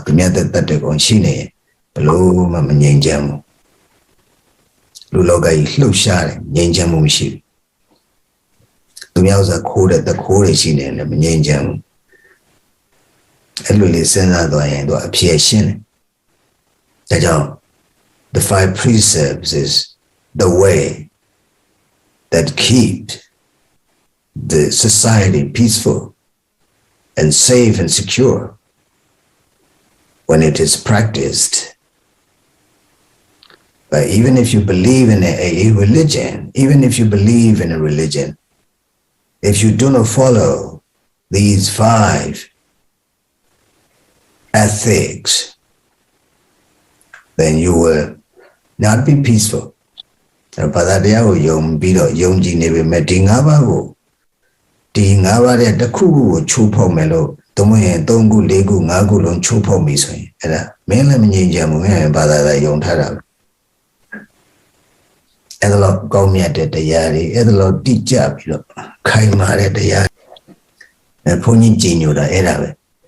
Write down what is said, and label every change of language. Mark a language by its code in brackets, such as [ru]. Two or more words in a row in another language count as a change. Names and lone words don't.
[my] သူများတက်တဲ့ကောင်ရှိနေဘလို့မှမငြိမ်ချမ်းဘူးလူလောကကြီးလှုပ် ရှားတယ်ငြိမ်ချမ်းမှုမရှိဘူးသူများဥစ္စာခိုးတဲ့တခိုးတွေရှိနေတယ်မငြိမ်ချမ်းဘူးအဲ့လိုလေးစဉ်းစားသွားရင်တော့အဖြေရှင်းတယ်ဒါကြောင့် [en] the 5 precepts is the way that keep the society peaceful and safe and secure when it is practiced. But even if you believe in a religion, even if you believe in a religion, if you do not follow these 5 ethics, then you will not be peaceful. And by that, [my] ဒီ၅ပါးတဲ့တစ်ခုခုကိုချိုးဖောက်မယ်လို့သုံးရင်3ခု4ခု5ခုလုံးချိုးဖောက်ပြီဆိုရင်အဲ့ဒါမင်းလည်းမငြိမ်ချမ်းဘူးမင်းဘာသာယုံထားတာအဲ့ဒါတော့ကောင်းမြတ်တဲ့တရားတွေအဲ့ဒါတော့တိကျပြီးတော့ခိုင်မာတဲ့တရားဘုန်းကြီးကြည်ညိုတာအဲ့ဒါပဲ